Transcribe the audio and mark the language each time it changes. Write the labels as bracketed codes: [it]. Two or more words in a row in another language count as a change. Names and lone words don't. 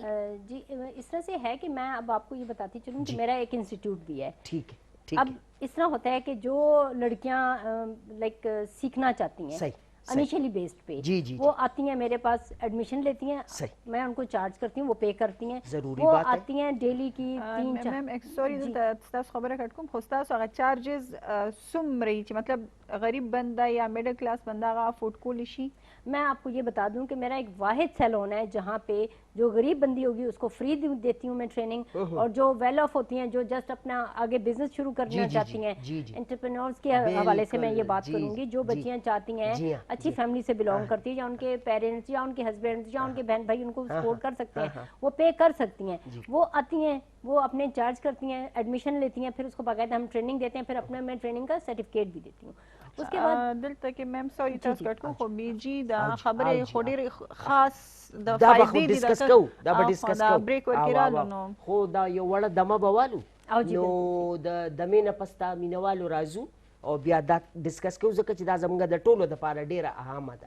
[ur] جی اس طرح سے ہے کہ میں اب آپ کو یہ بتاتی چلوں کہ میرا ایک انسٹیٹیوٹ بھی ہے. ٹھیک ہے، ٹھیک अब है, اس طرح ہوتا ہے کہ جو لڑکیاں لائک سیکھنا چاہتی ہیں, सही, [en] initially based पे। [ur] جی، جی, وہ آتی ہیں میرے پاس، ایڈمیشن لیتی ہیں, सही। میں ان کو چارج کرتی ہوں، وہ پے کرتی ہیں. जरूरी वो بات ہے. آتی ہیں ڈیلی کی 3-4. [en] ma'am sorry [ps] تاسو خبره کټ کوم خو تاسو هغه چارجز څومره چې مطلب غریب بنده یا [en] middle class [ps] بنده هغه افورड کولی شي؟ [ur] میں آپ کو یہ بتا دوں کہ میرا ایک واحد سیلون ہے جہاں پہ جو غریب بندی ہوگی اس کو فری دیتی ہوں میں ٹریننگ، اور جو [en] well off [ur] ہوتی ہیں، جو جسٹ اپنا آگے بزنس شروع کرنا چاہتی ہیں، انٹرپرینیورز کے حوالے سے میں یہ بات کروں گی، جو بچیاں چاہتی ہیں اچھی فیملی سے بلانگ کرتی ہے، یا ان کے پیرنٹس یا ان کے ہسبینڈ یا ان کے بہن بھائی ان کو سپورٹ کر سکتے ہیں، وہ پے کر سکتی ہیں، وہ آتی ہیں، وہ اپنے چارج کرتی ہیں، ایڈمیشن لیتی ہیں، پھر اس کو باقاعدہ ہم ٹریننگ دیتے ہیں، پھر اپنے میں ٹریننگ کا سرٹیفکیٹ بھی دیتی ہوں. اس کے بعد [ps] دلته کې [en] ma'am sorry [ps] تاسو کټ کوم خو بیجی دا خبره خو ډیر خاص د دا به فائدې دي ډیسکس کوو، دا به ډیسکس دا کوو. بریک ورکړالو نو خو دا یو وړه دمه بوالو او جی نو د دمې نه پستا مینوالو راځو او بیا دا ډیسکس کوو، ځکه چې دا زموږ د ټولو دپاره ډیره اهمه ده.